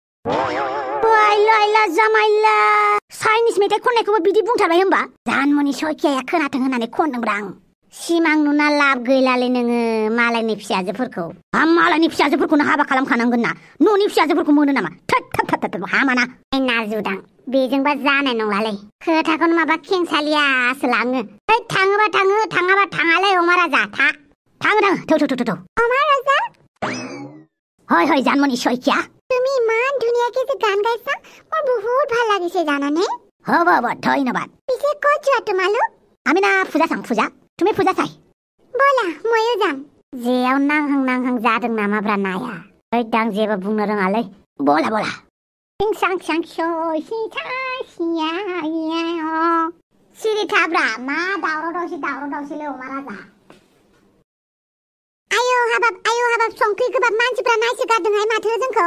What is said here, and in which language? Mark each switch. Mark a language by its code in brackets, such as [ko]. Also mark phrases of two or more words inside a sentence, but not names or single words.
[brx] आइला जामाइला चाइनिस मेथाइ खननायखौबो बिदि बुंथारबाय होमबा? জানমণि শইকীয়াया खोनाथों होननानै खनदोंब्रा आं। सिमां नुना लाब गैलालै नोङो मालायनि फिसाजोफोरखौ। मालायनि फिसाजोफोरखौनो हाबा खालामखानांगोन ना? न'नि फिसाजोफोरखौ मोनो नामा? थोद हामाना। नाजुदां बेजोंबा जानाय नंलालै। खोथाखौनो माबा खेंसालियासो लाङो। थाङोबा थाङो, थाङाबा थाङालै अमा राजा। थाङो थौ अमा राजा। [as] হয় জানমণি শইকীয়া। তুমি ইমান ধুনীয়াকে যে গান গাইছা, মোৰ বহুত ভাল লাগিছে জানানে? হ'ব ধন্যবাদ। পিছে ক'ত যোৱা তোমালোক? আমি না পূজা চাম পূজা। তুমি পূজা চাই? ব'লা ময়ো যাম। [brx] जेयाव नांहां जादों नामाब्रा नाया? आं जेबो बुंनो रोङालै। बला सिरि थाब्रा मा दावराव दावसिलै अमा राजा। आयौ हाबाब संख्रि गोबाब मानसिफ्रा नायसोगारदोंहाय माथो जोंखौ।